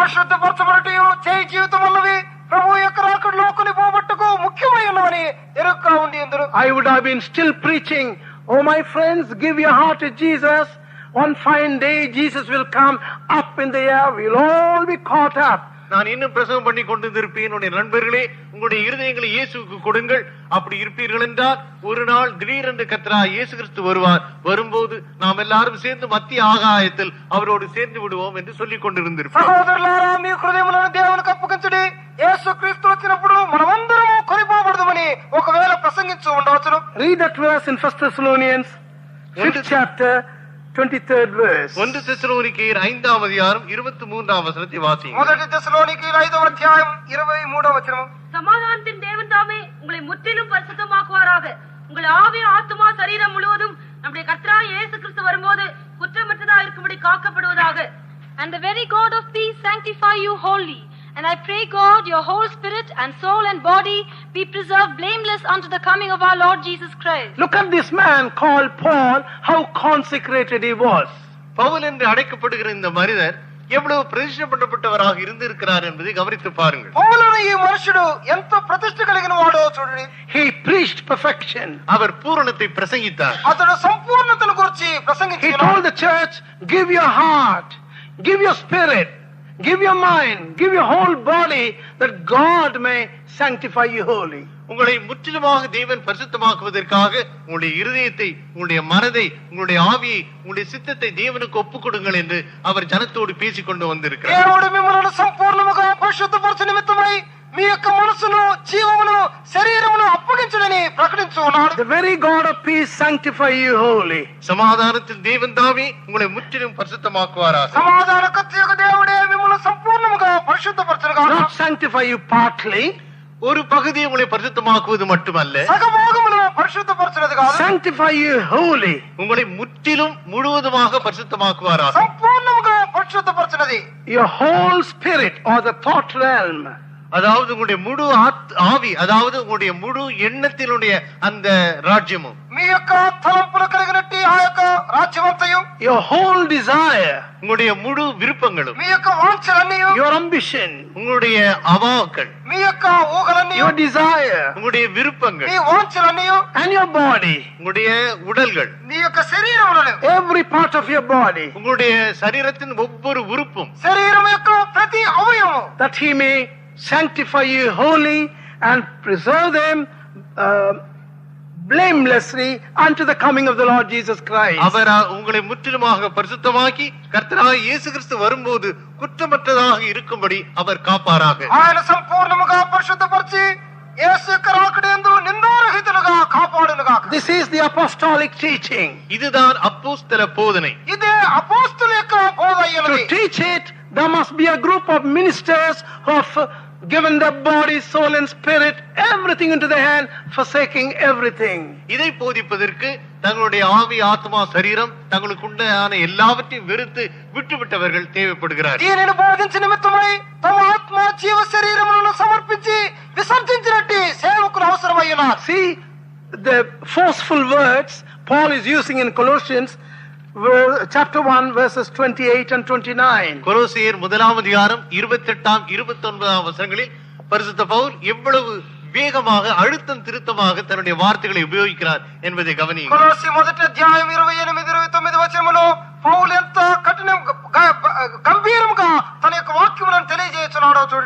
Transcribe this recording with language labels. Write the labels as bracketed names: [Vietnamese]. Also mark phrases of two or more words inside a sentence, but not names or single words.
[Telugu] పరిశుద్ధపరచబడటయు చేయి జీవితం అన్నవి ప్రభు యొక్క రాకడలో కొనిపోబట్టుకు ముఖ్యమై ఉన్నవని ఎరుగ్గా ఉండి ఉందురు. [English] I would have been still preaching, oh my friends, give your heart to Jesus. One fine day Jesus will come up in the air. We'll all be caught up. [Tamil] நான் இன்னும் பிரசவம் பண்ணி கொண்டிருப்பேன், என்னுடைய நண்பர்களே, உங்களுடைய இருதயங்களை இயேசுவுக்கு கொடுங்கள். அப்படி இருப்பீர்கள் என்றால் ஒரு நாள் திடீரென்று கர்த்தராகிய இயேசு கிறிஸ்து வருவார். வரும்போது நாம் எல்லாரும் சேர்ந்து மத்திய ஆகாயத்தில் அவரோடு சேர்ந்து விடுவோம் என்று சொல்லிக் கொண்டிருந்திருப்போம். [Telugu] సహోదరులారా, మీ హృదయములను దేవునికి అప్పగించుడి. యేసుక్రీస్తు వచ్చినప్పుడు మనమందరము కొనిపోబడదుమని ఒకవేళ ప్రసంగించు ఉండవచ్చును. [English] Read that verse in 1 Thessalonians 5th chapter 23rd verse. [Tamil] 1 தெசலோனிக்கேயர் 5ஆம் அதிகாரம் 23ஆம் வசனத்தை வாசியுங்கள். [Telugu] మొదటి దశలోనికీయుల 5వ అధ్యాయం 23వ వచనం. [Tamil] சமாதானத்தின் தேவன் தாமே உங்களை முற்றிலும் பரிசுத்தமாக்குவாராக. உங்கள் ஆவி, ஆத்துமா, சரீரம் முழுவதும் நம்முடைய கர்த்தராகிய இயேசு கிறிஸ்து வரும்போது குற்றமற்றதா இருக்கும்படி காக்கப்படுவதாக. [English] And the very God of peace sanctify you wholly. And I pray God, your whole spirit and soul and body be preserved blameless unto the coming of our Lord Jesus Christ. Look at this man called Paul, how consecrated he was. [Tamil] பவுல் என்று அழைக்கப்படுகிற இந்த மனிதர் எவ்வளவு பிரதிஷ்டப்பட்டவராக இருந்திருக்கிறார் என்பதை கவனித்து பாருங்கள். [Telugu] పౌలుని ఈ మనుషుడు ఎంత ప్రతిష్ఠ కలిగిన వాడో చూడండి. [English] He preached perfection. [Tamil] அவர் பூரணத்தை பிரசங்கித்தார். [Telugu] అతడు సంపూర్ణతను గురించి [English] He [Telugu] ప్రసంగించాడు. [English] told the church, give your heart, give your spirit, give your mind, give your whole body, that God may sanctify you wholly. [Tamil] உங்களை முற்றிலுமாக தேவன் பரிசுத்தமாக்குவதற்காக உங்களுடைய இருதயத்தை, உங்களுடைய மனதை, உங்களுடைய ஆவியை, உங்களுடைய சித்தத்தை தேவனுக்கு ஒப்புக் கொடுங்கள் என்று அவர் ஜனத்தோடு பேசிக் கொண்டு வந்திருக்கிறார். [Telugu] దేవుడు మిమ్మల్ని సంపూర్ణముగా పరిశుద్ధపరచు నిమిత్తమై మీ యొక్క మనసును, జీవమును, శరీరమును అప్పగించుడని ప్రకటించున్నాడు. [English] The very God of peace sanctify you wholly. [Tamil] சமாதானத்தின் தேவன் தாமே உங்களை முற்றிலும் பரிசுத்தமாக்குவாராக. [Telugu] సమాధానకర్తయగు దేవుడే మిమ్మల్ని సంపూర్ణముగా పరిశుద్ధపరచునుగాక. [English] Not sanctify you partly. [Tamil] ஒரு பகுதியை உங்களை பரிசுத்தமாக்குவது மட்டுமல்ல, [Telugu] సగభాగమును పరిశుద్ధపరచునది కాదు, [English] Sanctify you wholly. [Tamil] உங்களை முற்றிலும் முழுவதுமாக பரிசுத்தமாக்குவாராக. [Telugu] సంపూర్ణముగా పరిశుద్ధపరచునది. [English] Your whole spirit or the thought realm. [Tamil] அதாவது உங்களுடைய முழு ஆவி, அதாவது உங்களுடைய முழு எண்ணத்தினுடைய அந்த ராஜ்யமும், [Telugu] మీ యొక్క తలంపులు కలిగినట్టి ఆ యొక్క రాజ్యమంతయు, [English] Your whole desire. [Tamil] உங்களுடைய முழு விருப்பங்களும், [Telugu] మీ యొక్క వాంఛలన్నీ, [English] Your ambition. [Tamil] உங்களுடைய அவாக்கள், [Telugu] మీ యొక్క ఊహలన్నీ, [English] Your desire. [Tamil] உங்களுடைய விருப்பங்கள், [Telugu] మీ వాంఛలన్నీ, [English] And your body. [Tamil] உங்களுடைய உடல்கள், [Telugu] మీ యొక్క శరీరములను, [English] Every part of your body. [Tamil] உங்களுடைய சரீரத்தின் ஒவ்வொரு உறுப்பும், [Telugu] శరీరం యొక్క ప్రతి అవయవము, [English] That he may sanctify you wholly and preserve them blamelessly unto the coming of the Lord Jesus Christ. [Tamil] அவர் உங்களை முற்றிலுமாக பரிசுத்தமாக்கி கர்த்தராகிய இயேசு கிறிஸ்து வரும்போது குற்றமற்றதாக இருக்கும்படி அவர் காப்பாராக. [Telugu] ఆయన సంపూర్ణముగా పరిశుద్ధపరిచి యేసు యొక్క రాకడయందు నిందారహితులుగా కాపాడునుగాక. [English] This is the apostolic teaching. [Tamil] இதுதான் அப்போஸ்தல போதனை. [Telugu] ఇదే అపోస్తలుల యొక్క బోధ [English] To [Telugu] అయ్యున్నది. [English] teach it, there must be a group of ministers who have given their body, soul and spirit, everything into the hand, forsaking everything. [Tamil] இதை போதிப்பதற்கு தங்களுடைய ஆவி, ஆத்மா, சரீரம், தங்களுக்கு உண்டான எல்லாவற்றையும் வெறுத்து விட்டுவிட்டவர்கள் தேவைப்படுகிறார். [Telugu] దీనిని బోధించిన నిమిత్తమై తమ ఆత్మ, జీవ శరీరములను సమర్పించి విసర్జించినట్టి సేవకులు అవసరమయ్యున్నారు. [English] See the forceful words Paul is using in Colossians chapter 1 verses 28 and 29. [Tamil] கொலோசியர் 1 அதிகாரம் 28 29 வசனங்களில் பரிசுத்த பவுல் எவ்வளவு வேகமாக அழுத்தம் திருத்தமாக தன்னுடைய வார்த்தைகளை உபயோகிக்கிறார் என்பதை கவனியுங்கள். [Telugu] కొలొస్సీ మొదటి అధ్యాయం 28 29 వచనములో పౌలు ఎంత కఠినం గంభీరంగా తన యొక్క వాక్యములను తెలియజేస్తున్నాడో చూడండి.